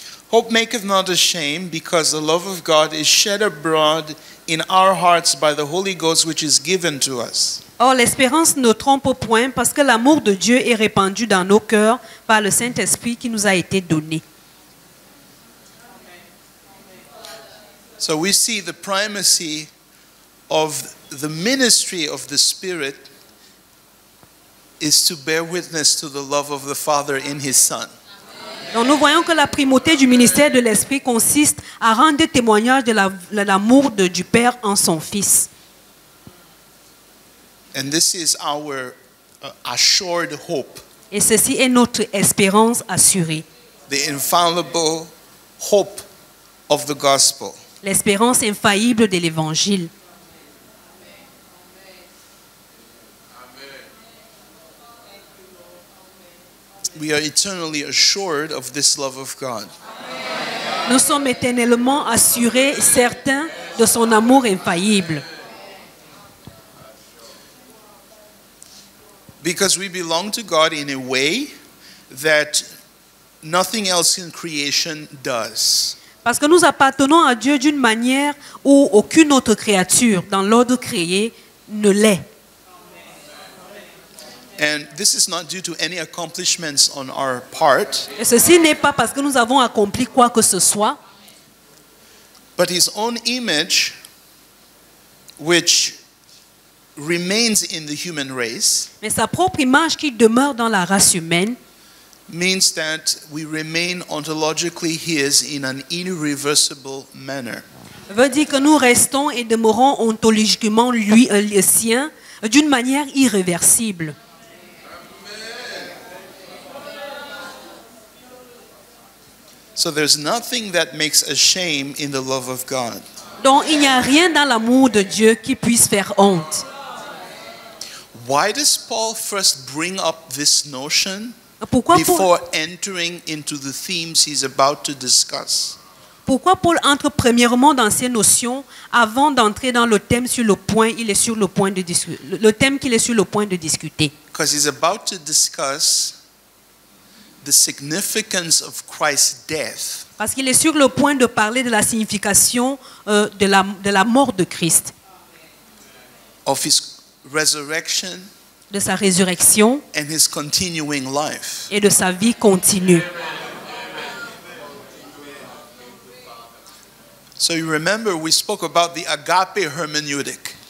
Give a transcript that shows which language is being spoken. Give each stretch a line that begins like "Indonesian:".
English: hope maketh not ashamed, because the love of God is shed abroad in our hearts by the Holy Ghost which is given to us.
French: Or, l'espérance ne trompe point parce que l'amour de Dieu est répandu dans nos cœurs par le Saint-Esprit qui nous a été donné.
English: So we see the primacy of the ministry of the Spirit is to bear witness to the love of the Father in His Son.
French: Donc nous voyons que la primauté du ministère de l'Esprit consiste à rendre témoignage de l'amour du Père en son Fils.
English: And this is our assured hope,
French: Et ceci est notre espérance assurée.
English: the infallible hope of the gospel.
French: L'espérance infaillible de l'Évangile.
English: We are eternally assured of this love of God.
French: Nous sommes éternellement assurés, certains de son amour infaillible.
English: Because we belong to God in a way that nothing else in creation does.
French: Parce que nous appartenons à Dieu d'une manière où aucune autre créature dans l'ordre créé ne l'est.
English: And this is not due to any accomplishments on our part,
French: Et ceci n'est pas parce que nous avons accompli quoi que ce soit,
English: but His own image, which remains in the human race,
French: mais sa propre image qui demeure dans la race humaine
English: means that we remain ontologically His in an irreversible manner.
French: veut dire que nous restons et demeurons ontologiquement lui, le sien d'une manière irréversible.
English: So there's nothing that makes a shame in the love of God.
French: Donc il n'y a rien dans l'amour de Dieu qui puisse faire honte.
English: Why does Paul first bring up this notion
French: Pourquoi Paul,
English: before entering into the themes he's about to discuss?
French: pourquoi Paul entre premièrement dans ces notions avant d'entrer dans le thème sur le point, il est sur le point de discuter, le thème qu'il est sur le point de discuter?
English: Because he's about to discuss the significance of Christ's death.
French: Parce qu'il est sur le point de parler de la signification de la mort de Christ,
English: Of his resurrection
French: de sa résurrection
English: and his continuing life.
French: et de sa vie continue.
English: So you remember we spoke about the agape hermeneutic.